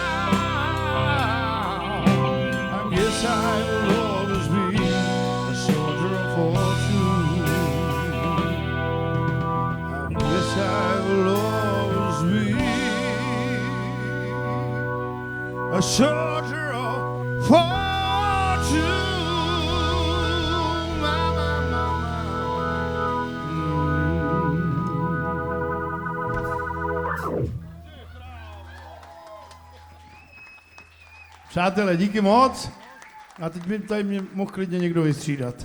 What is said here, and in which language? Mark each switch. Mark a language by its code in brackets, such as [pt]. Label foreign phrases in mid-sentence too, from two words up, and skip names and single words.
[en] I guess I will always be a soldier of fortune. I will always be a soldier of fortune. [cs] Přátelé, díky moc. A teď by tady mě mohl klidně někdo vystřídat.